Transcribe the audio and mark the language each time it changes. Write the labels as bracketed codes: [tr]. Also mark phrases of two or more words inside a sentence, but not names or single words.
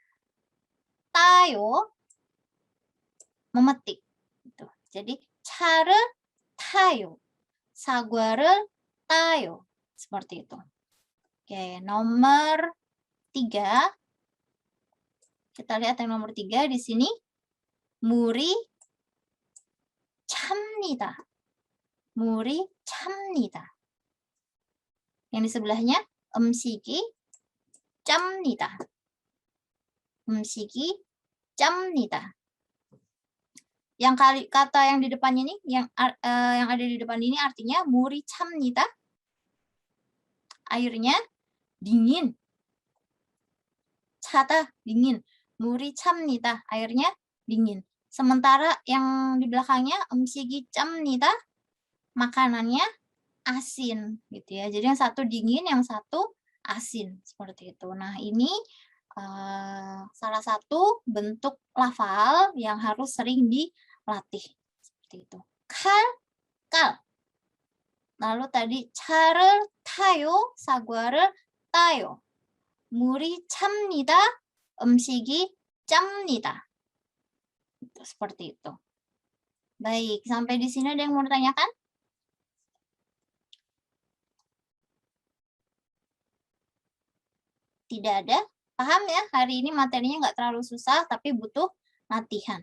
[id] Tayo memetik. Gitu. [ko] Jadi 차를 타요. 사과를 따요. [id] Seperti itu. Oke, nomor 3. Kita lihat yang nomor 3 di sini. [ko] Muri 참니다. Muri 참니다. [id] Yang di sebelahnya [ko] 음식이 짭니다. 음식이 짭니다. [id] Yang kata yang di depannya ini, yang ada di depan ini artinya [ko] muri 참니다. [id] Airnya dingin. 차다 dingin. [ko] Muri 참니다. [id] Airnya dingin. Sementara yang di belakangnya [ko] 음식이 짭니다. [id] Makanannya asin gitu ya. Jadi yang satu dingin, yang satu asin seperti itu. Nah, ini salah satu bentuk lafal yang harus sering dilatih seperti itu. Kal, kal. Lalu tadi [ko] 차를 타요, 사과를 따요. 물이 찹니다, 음식이 짭니다. [id] Seperti itu. Baik, sampai di sini ada yang mau ditanyakan? Tidak ada? Paham ya? Hari ini materinya nggak terlalu susah, tapi butuh latihan.